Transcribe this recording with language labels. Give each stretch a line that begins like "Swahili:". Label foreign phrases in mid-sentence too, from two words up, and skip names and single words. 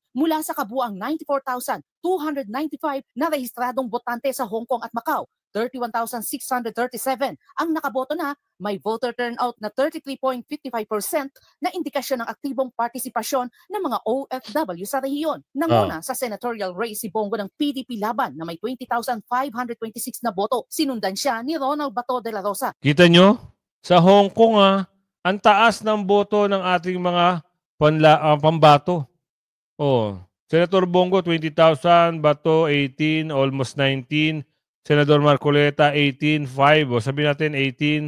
Filipino: Mula sa kabuang 94,295 na rehistradong botante sa Hong Kong at Macau, 31,637 ang nakaboto na, may
English: voter turnout
Filipino: na 33.55% na indikasyon ng aktibong partisipasyon ng mga OFW sa rehiyon. Nanguna sa
English: senatorial race
Filipino: si Bongo ng PDP Laban na may 20,526 na boto. Sinundan siya ni Ronald Bato de la Rosa. Kita nyo? Sa Hong Kong ang taas ng boto ng ating mga pambato.
English: Senator Bongo 20,000, Bato 18, almost 19.
Filipino: Senador Marcoleta, 18.5. O sabihin natin, 18.